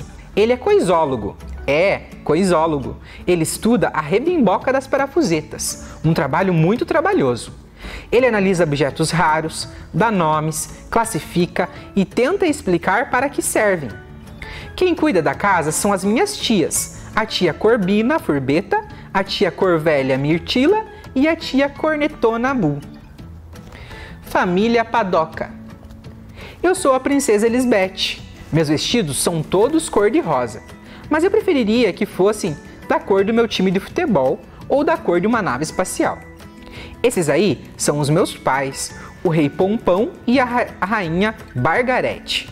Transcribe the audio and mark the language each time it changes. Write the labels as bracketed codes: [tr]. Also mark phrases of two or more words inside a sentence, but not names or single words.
[pt] Ele é coisólogo. Coisólogo. Ele estuda a rebimboca das parafusetas, um trabalho muito trabalhoso. Ele analisa objetos raros, dá nomes, classifica e tenta explicar para que servem. Quem cuida da casa são as minhas tias, a tia Corbina Furbeta, a tia Corvélia Mirtila e a tia Cornetona Bu. Família Padoca. Eu sou a princesa Elisbeth. Meus vestidos são todos cor-de-rosa, mas eu preferiria que fossem da cor do meu time de futebol ou da cor de uma nave espacial. Esses aí são os meus pais, o rei Pompão e a rainha Bargarete.